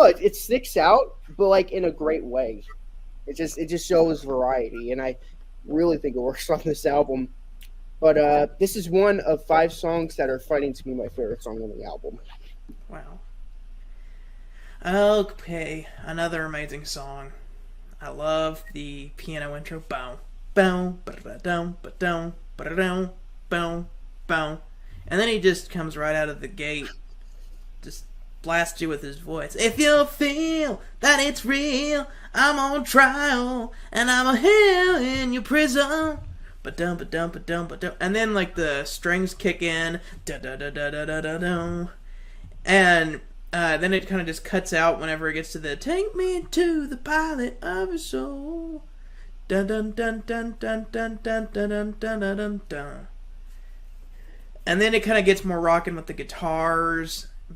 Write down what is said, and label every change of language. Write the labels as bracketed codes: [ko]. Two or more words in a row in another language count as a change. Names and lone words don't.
[en] It sticks out, but like in a great way. It just shows variety, and I really think it works on this album. But this is one of 5 songs that are fighting to be my favorite song on the album. Wow. Okay, another amazing song. I love the piano intro. Bow, bow, ba-da-dum, ba-dum, ba-da-dum, bow, bow. And then he just comes right out of the gate, just blasts you with his voice. If you feel that it's real, I'm on trial, and I'm a hell in your prison. Ba-dum, ba-dum, ba-dum, ba-dum. And then, like, the strings kick in. Da-da-da-da-da-da-da-dum. And then it kind of just cuts out whenever it gets to the "Take me to the pilot of your soul." Dun dun dun dun dun dun dun dun dun dun dun dun dun. And then it kind of gets more rocking with the guitars.